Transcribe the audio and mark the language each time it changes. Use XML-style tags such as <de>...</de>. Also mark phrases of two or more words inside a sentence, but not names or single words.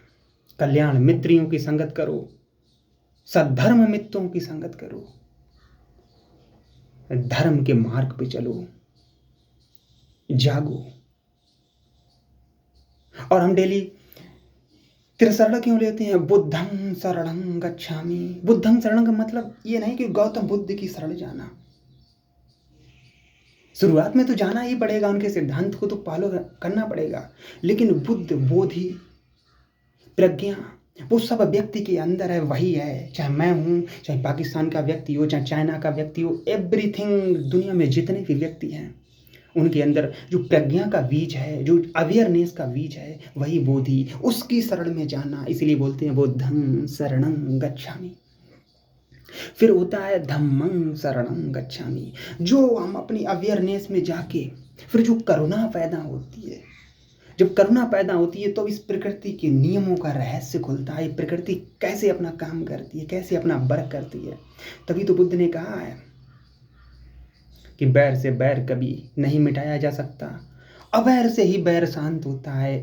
<hi>कल्याण मित्रियों की संगत करो, सद्धर्म मित्रों की संगत करो, धर्म के मार्ग पे चलो, जागो। और हम डेली त्रिशरण क्यों लेते हैं?</hi> <pi>बुद्धं शरणं गच्छामि। बुद्धं शरणं</pi> <hi>का मतलब ये नहीं कि गौतम बुद्ध की शरण जाना। शुरुआत में तो जाना ही पड़ेगा, उनके सिद्धांत को तो फॉलो करना पड़ेगा, लेकिन बुद्ध, बोधि, प्रज्ञा वो सब व्यक्ति के अंदर है, वही है। चाहे मैं हूँ, चाहे पाकिस्तान का व्यक्ति हो, चाहे चाइना का व्यक्ति हो, एवरीथिंग, दुनिया में जितने भी व्यक्ति हैं उनके अंदर जो प्रज्ञा का बीज है, जो अवेयरनेस का बीज है, वही बोधि, उसकी शरण में जाना। इसलिए बोलते हैं</hi> <pi>बुद्धं शरणं गच्छामि।</pi> <hi>फिर होता है</hi> <pi>धम्मं शरणं गच्छामि।</pi> <hi>जो हम अपनी अवेयरनेस में जाके फिर जो करुणा पैदा होती है, जब करुणा पैदा होती है तो इस प्रकृति के नियमों का रहस्य खुलता है। प्रकृति कैसे अपना काम करती है, कैसे अपना वर्क करती है। तभी तो बुद्ध ने कहा है कि बैर से बैर कभी नहीं मिटाया जा सकता, अवैर से ही बैर शांत होता है।</hi>